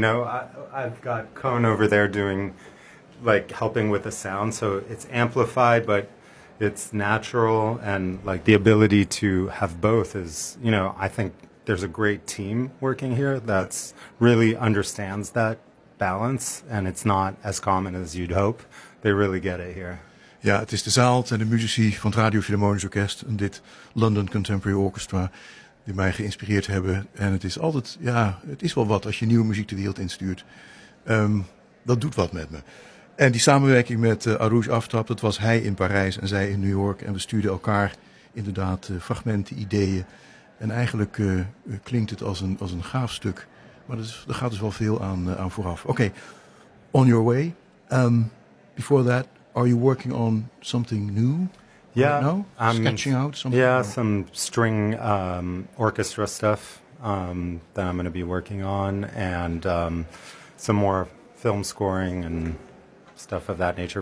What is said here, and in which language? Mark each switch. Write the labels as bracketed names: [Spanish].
[English] I've got Cohn over there doing, like, helping with the sound, so it's amplified, but it's natural, and, like, the ability to have both is, I think there's a great team working here that's really understands that balance, and it's not as common as you'd hope. They really get it here. [Dutch] Ja, het is de zaal en de muzici van het Radio Philharmonisch Orkest en dit London Contemporary Orchestra die mij geïnspireerd hebben. En het is altijd, ja, het is wel wat als je nieuwe muziek de wereld instuurt. Dat doet wat met me. En die samenwerking met Arooj Aftab, dat was hij in Parijs en zij in New York. En we stuurden elkaar inderdaad fragmenten, ideeën. En eigenlijk klinkt het als een gaaf stuk. Maar er gaat dus wel veel aan vooraf. [English] Oké, okay. On your way. Before that, are you working on something new? Yeah, no. I'm sketching out something. Yeah, or some string orchestra stuff that I'm going to be working on, and some more film scoring and stuff of that nature.